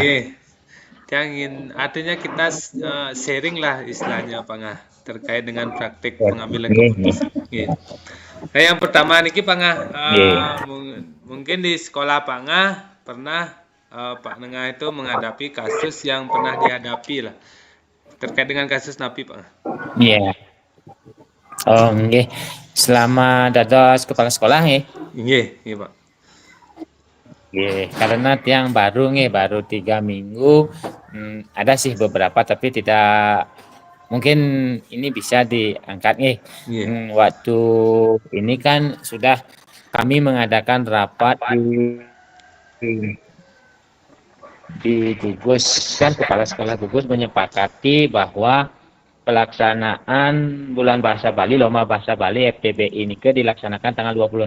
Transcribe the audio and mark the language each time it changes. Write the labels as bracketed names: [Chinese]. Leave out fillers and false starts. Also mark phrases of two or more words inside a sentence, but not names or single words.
[Indonesian] Yang ingin artinya kita sharing lah istilahnya Pak Nga terkait dengan praktik pengambilan keputusan. Nah, yang pertama niki Pak Nga, mungkin di sekolah Pak Nga pernah Pak Nga itu menghadapi kasus yang pernah dihadapi lah terkait dengan kasus napi Pak Nga. Iya. Nggih. Selama dados kepala sekolah nggih. Nggih, Pak. Karena yang baru 3 minggu, ada sih beberapa tapi tidak mungkin ini bisa diangkat waktu ini kan sudah kami mengadakan rapat di Gugus kan, kepala sekolah Gugus menyepakati bahwa pelaksanaan bulan bahasa Bali, lomba bahasa Bali FTB ini dilaksanakan tanggal 26.